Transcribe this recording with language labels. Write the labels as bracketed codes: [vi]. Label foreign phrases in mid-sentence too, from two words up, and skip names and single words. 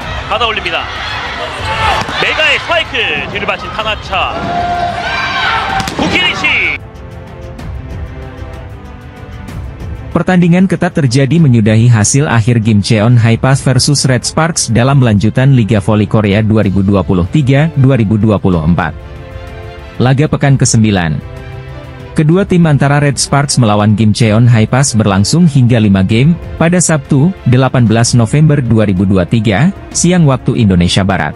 [ko] 받아 올립니다. 메가의 스파이크 뒤를 받친 타나차. 구키리치. [id] Pertandingan ketat terjadi menyudahi hasil akhir game Cheon Haepas versus Red Sparks dalam lanjutan Liga Voli Korea 2023-2024. Laga pekan ke-9. Kedua tim antara Red Sparks melawan game Cheon Haepas berlangsung hingga 5 game, pada Sabtu, 18 November 2023, siang waktu Indonesia Barat.